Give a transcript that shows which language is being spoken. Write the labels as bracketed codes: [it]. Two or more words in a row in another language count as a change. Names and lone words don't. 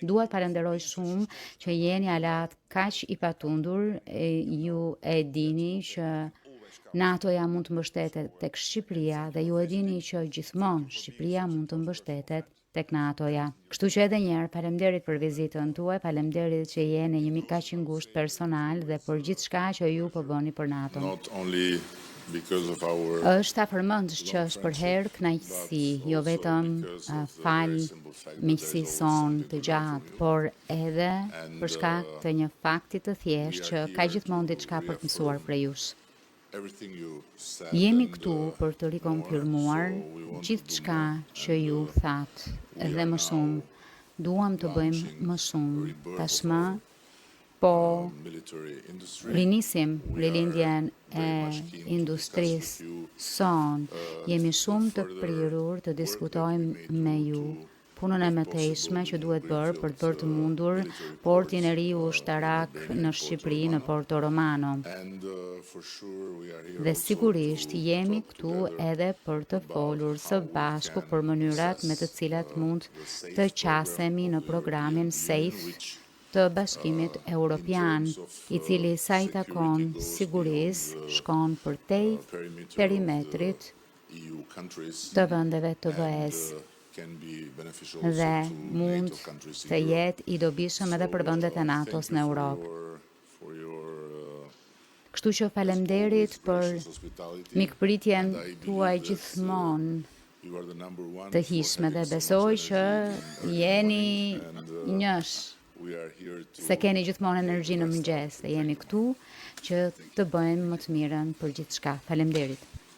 [sq] Dua të falenderoj shumë që jeni aleat kaq i patundur, ju e dini që NATO-ja mund të mbështetet tek Shqipëria dhe ju e dini që gjithmonë Shqipëria mund të mbështetet tek NATO-ja. Kështu që edhe një herë faleminderit për vizitën tuaj, faleminderit që jeni një mik kaq i ngushtë personal dhe për gjithçka që ju po bëni për NATO. [en] Not only because of our [sq] Është afërmendës që është për herë kënaqësi, jo vetëm fal miqësisë son të gjatë, por edhe për shkak të një fakti të thjeshtë që ka gjithmonë diçka për të mësuar prej jush. [en] everything you said. [sq] Jemi [en] and, [sq] këtu për të rikonfirmuar gjithçka që ju thatë, edhe më shumë. Duam të bëjmë më shumë. Tashmë po [en] military industry. [sq] rinisim rilindjen e industrisë son. Jemi shumë të prirur të diskutojmë me ju punën e mëtejshme që duhet bërë për të bërë të mundur portin e ri ushtarak në Shqipëri, në Porto Romano. [en] And for sure we are here [sq] Dhe [en] also [sq] sigurisht [en] to [sq] jemi [en] talk [sq] këtu [en] together [sq] edhe për të folur së bashku për mënyrat me të cilat mund të qasemi në programin SAFE të Bashkimit Evropian, i cili sa i takon sigurisë shkon përtej perimetrit [en] EU countries [sq] të vendeve të BE-s [en] can be beneficial [sq] dhe [en] also to [sq] mund [en] NATO countries in [sq] të [en] Europe. [sq] jetë i dobishëm edhe për vendet e NATO-s në Europë. [en] For your [sq] Kështu që faleminderit për [en] hospitality. [sq] mikpritjen [en] And I believe [sq] tuaj [en] that, [sq] gjithmonë [en] you are the number one [sq] të [en] for [sq] hishme dhe [en] having so [sq] besoj [en] much [sq] që [en] energy in [sq] jeni [en] the morning and, [sq] njësh, [en] we are here to [sq] se keni gjithmonë energji në mëngjes dhe jemi këtu që të bëjmë më të mirën për gjithçka. Faleminderit.